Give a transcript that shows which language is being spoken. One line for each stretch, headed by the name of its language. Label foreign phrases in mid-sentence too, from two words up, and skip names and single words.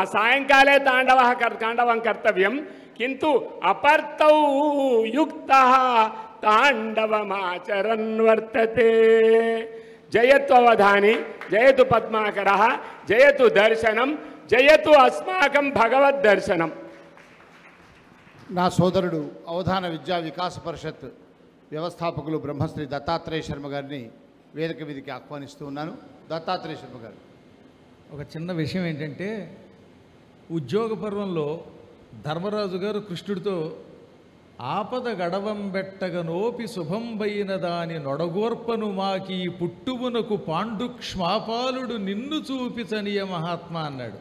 Sanskrit: सायंकाले ताण्डवं कर्तव्यं, किन्तु अपर्तौ युक्तः ताण्डवमाचरन् वर्तते. जयतु अवधानी, जयतु पद्माकरः, जयतु दर्शनं, जयतु अस्माकं भगवद्दर्शनं.
Telugu: నా సోదరుడు అవధాన విద్యా వికాస పరిషత్ వ్యవస్థాపకులు బ్రహ్మశ్రీ దత్తాత్రేయ శర్మ గారిని వేదిక మీదకి ఆహ్వానిస్తూ ఉన్నాను. దత్తాత్రేయ శర్మ గారు. ఒక చిన్న విషయం ఏంటంటే, ఉద్యోగ పర్వంలో ధర్మరాజు గారు కృష్ణుడితో ఆపద గడవం బెట్టగనోపి శుభంబైన దాని నొడగోర్పను మాకి పుట్టువునకు పాండుక్ష్మాపాలుడు నిన్ను చూపిచనియ మహాత్మా అన్నాడు.